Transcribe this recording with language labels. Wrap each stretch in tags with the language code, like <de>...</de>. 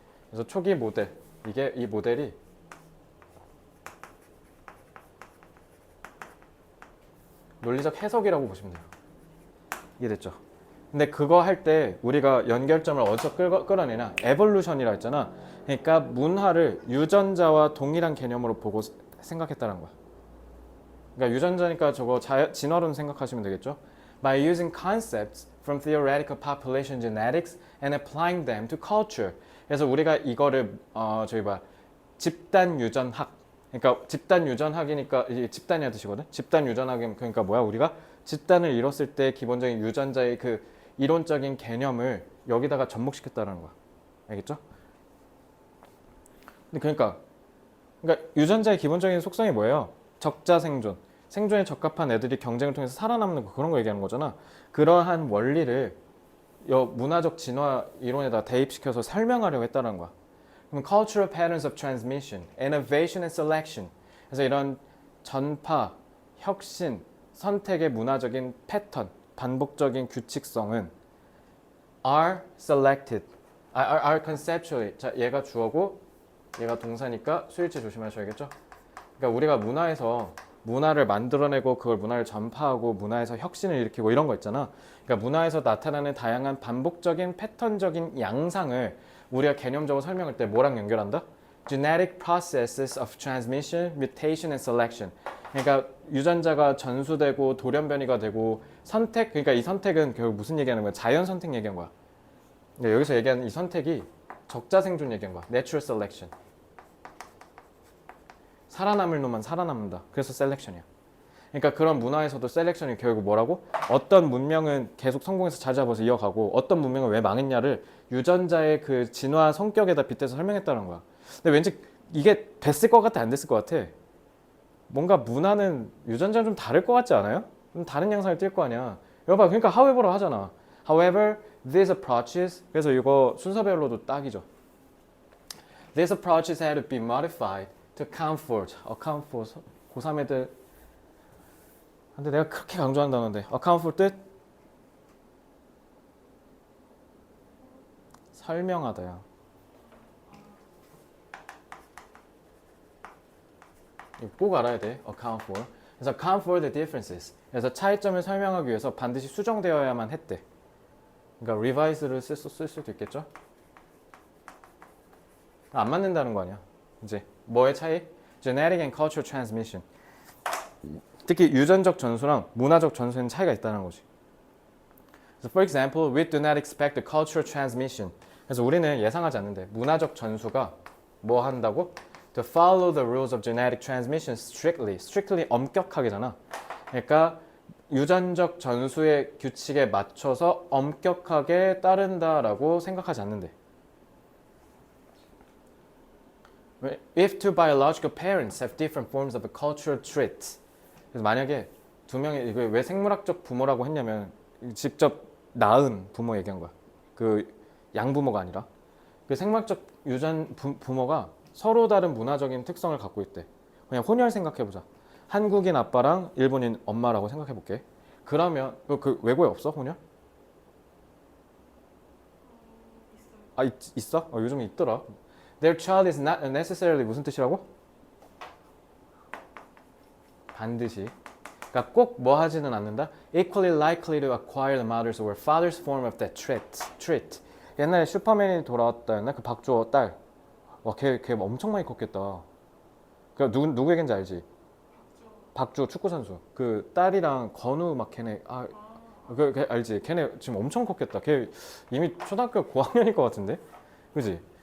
<ko>그래서 초기 모델, 이 모델이 논리적 해석이라고 보시면 돼요. 이해됐죠? 근데 그거 할 때 우리가 연결점을 어디서 끌어내냐? 에볼루션이라 했잖아. 그러니까 문화를 유전자와 동일한 개념으로 보고 생각했다는 거야. 그러니까 유전자니까 저거 진화론 생각하시면 되겠죠?</ko> <en>By using concepts from theoretical population genetics and applying them to culture.</en> <ko>그래서 우리가 이거를 집단 유전학. 그러니까 집단 유전학이니까 이게 집단이란 뜻이거든. 집단 유전학이 그러니까 뭐야? 우리가 집단을 이뤘을 때 기본적인 유전자의 그 이론적인 개념을 여기다가 접목시켰다는 거야. 알겠죠? 근데 그러니까 유전자의 기본적인 속성이 뭐예요? 적자 생존. 생존에 적합한 애들이 경쟁을 통해서 살아남는 거, 그런 거 얘기하는 거잖아. 그러한 원리를 문화적 진화 이론에다 대입시켜서 설명하려고 했다는 거야. 그럼</ko> <en>cultural patterns of transmission, innovation and selection.</en> <ko>그래서 이런 전파, 혁신, 선택의 문화적인 패턴, 반복적인 규칙성은</ko> <en>are selected, are conceptually.</en> <ko>자, 얘가 주어고 얘가 동사니까 수일치 조심하셔야겠죠? 그러니까 우리가 문화를 만들어내고 그걸 문화를 전파하고 문화에서 혁신을 일으키고 이런 거 있잖아. 그러니까 문화에서 나타나는 다양한 반복적인 패턴적인 양상을 우리가 개념적으로 설명할 때 뭐랑 연결한다?</ko> <en>Genetic processes of transmission, mutation and selection.</en> <ko>그러니까 유전자가 전수되고 돌연변이가 되고 선택, 그러니까 이 선택은 결국 무슨 얘기하는 거야? 자연 선택 얘기한 거야. 그러니까 여기서 얘기하는 이 선택이 적자 생존 얘기한 거야.</ko> <en>Natural selection.</en> <ko>살아남을 놈만 살아남는다. 그래서 셀렉션이야. 그러니까 그런 문화에서도 셀렉션이 결국 뭐라고? 어떤 문명은 계속 성공해서 잘 잡아서 이어가고 어떤 문명은 왜 망했냐를 유전자의 그 진화 성격에다 빗대서 설명했다는 거야. 근데 왠지 이게 됐을 것 같아, 안 됐을 것 같아? 뭔가 문화는 유전자는 좀 다를 것 같지 않아요? 좀 다른 양상을 띌 거 아니야. 여봐, 그러니까 however로 하잖아.</ko> <en>However, these approaches.</en> <ko>그래서 이거 순서별로도 딱이죠.</ko> <en>These approaches had to be modified to account for</en> <ko>고3 애들. 근데 내가 그렇게 강조한 단어인데 account for 뜻? 설명하다야. 이거 꼭 알아야 돼. account for. 그래서</ko> <en>account for the differences.</en> <ko>그래서 차이점을 설명하기 위해서 반드시 수정되어야만 했대. 그러니까 revise를 쓸 수도 있겠죠? 안 맞는다는 거 아니야. 이제 뭐의 차이?</ko> <en>genetic and cultural transmission.</en> <ko>특히 유전적 전수랑 문화적 전수에는 차이가 있다는 거지.</ko> <en>So for example, we do not expect the cultural transmission.</en> <ko>그래서 우리는 예상하지 않는데 문화적 전수가 뭐 한다고?</ko> <en>To follow the rules of genetic transmission strictly.</en> <ko>strictly 엄격하게잖아. 그러니까 유전적 전수의 규칙에 맞춰서 엄격하게 따른다라고 생각하지 않는데.</ko> <en>If two biological parents have different forms of a cultural trait.</en> <ko>그래서 만약에 두 명의 이거 왜 생물학적 부모라고 했냐면 직접 낳은 부모 얘기한 거야. 그 양부모가 아니라 그 생물학적 유전 부모가 서로 다른 문화적인 특성을 갖고 있대. 그냥 혼혈 생각해 보자. 한국인 아빠랑 일본인 엄마라고 생각해 볼게. 그러면 그 외국에 없어 혼혈? 있어요. 아 있어? 요즘에 있더라.</ko> <en>Their child is not necessarily</en> <ko>무슨 뜻이라고? 반드시. 그러니까 꼭 뭐 하지는 않는다.</ko> <en>Equally likely to acquire the mother's or father's form of that trait.</en> <ko>옛날에 슈퍼맨이 돌아왔다였나? 그 박주호 딸. 와, 걔 엄청 많이 컸겠다. 그 누구 얘긴지 알지? 박주호 축구 선수. 그 딸이랑 건우 막 걔네 걔 알지? 걔네 지금 엄청 컸겠다. 걔 이미 초등학교 고학년일 것 같은데, 그지?</ko>